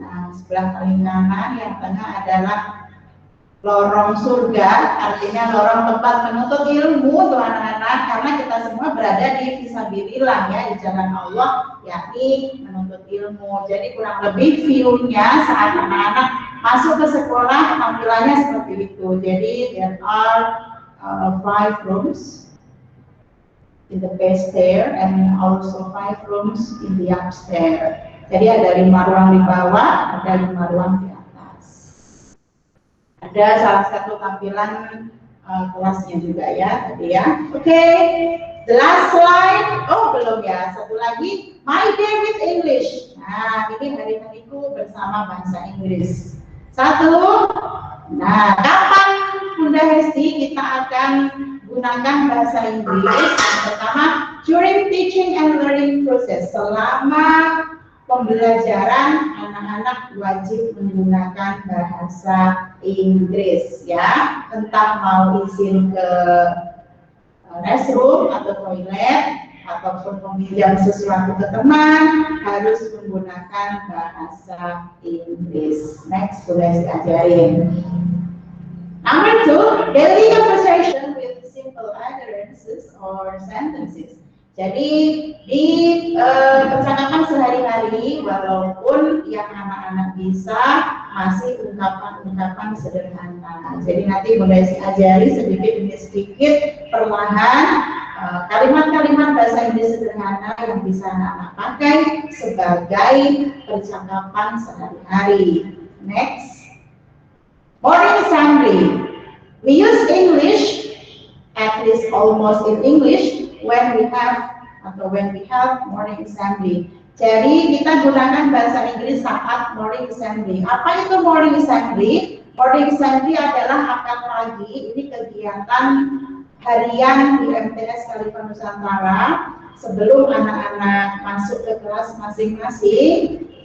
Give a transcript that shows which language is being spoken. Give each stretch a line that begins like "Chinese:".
Indonesian: Nah, sebelah paling kanan, yang tengah adalah lorong surga, artinya lorong tempat menuntut ilmu untuk anak-anak, karena kita semua berada di fisabilillah ya, di jalan Allah, yakni menuntut ilmu. Jadi kurang lebih view-nya saat anak-anak masuk ke sekolah tampilannya seperti itu.
English: Jadi there are 5 rooms in the base stair and also 5 rooms in the upstairs.
Indonesian: Jadi ada 5 ruang di bawah, ada 5 ruang di atas. Ada salah satu tampilan kelasnya juga ya tadi ya.
English: Oke, the last slide.
Indonesian: Oh belum ya, satu lagi.
English: My day with English.
Indonesian: Nah ini hari-hariku bersama bahasa Inggris. Satu. Nah kapan Bunda Hesti kita akan gunakan bahasa Inggris? Yang pertama,
English: during teaching and learning process.
Indonesian: Selama pembelajaran, anak-anak wajib menggunakan bahasa Inggris ya. Entah mau izin ke restroom atau toilet ataupun meminjam sesuatu ke teman, harus menggunakan bahasa Inggris. Next, boleh diajarin.
English: Number 2, daily conversation with simple utterances or sentences.
Indonesian: Jadi di percakapan sehari-hari, walaupun yang anak-anak bisa masih ungkapan-ungkapan sederhana. Jadi nanti mulai diajari sedikit demi sedikit perlahan kalimat-kalimat bahasa Inggris sederhana yang bisa anak-anak pakai sebagai percakapan sehari-hari.
English: Next, morning assembly. We use English, at least almost in English, when we have morning assembly.
Indonesian: Jadi kita gunakan bahasa Inggris saat morning assembly. Apa itu morning assembly? Morning assembly adalah apel pagi. Ini kegiatan harian di MTS Khalifah Nusantara sebelum anak-anak masuk ke kelas masing-masing.